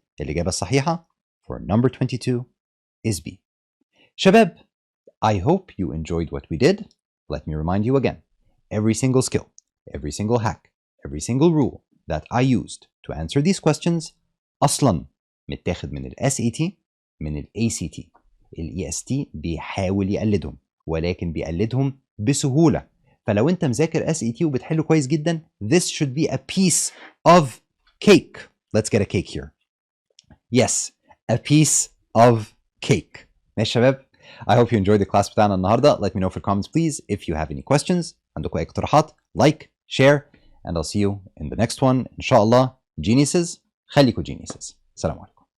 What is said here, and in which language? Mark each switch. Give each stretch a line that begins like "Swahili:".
Arabic: الإجابة الصحيحة
English: for number 22 is B. شباب, I hope you enjoyed what we did. Let me remind you again, every single skill, every single hack, every single rule that I used to answer these questions
Arabic: أصلاً متاخد من الSAT من الACT. الEST بيحاول يقلدهم ولكن بيقلدهم بسهولة. فلو انت مذاكر SAT وبتحله كويس جدا,
English: this should be a piece of cake. Let's get a cake here. Yes, a piece of cake.
Arabic: ماشي شباب,
English: I hope you enjoyed the class
Arabic: بتاعنا النهاردة.
English: Let me know في comments please if you have any questions.
Arabic: عندكم أي اقتراحات,
English: like, share, and I'll see you in the next one.
Arabic: إن شاء الله,
English: geniuses, خليكوا geniuses.
Arabic: سلام عليكم.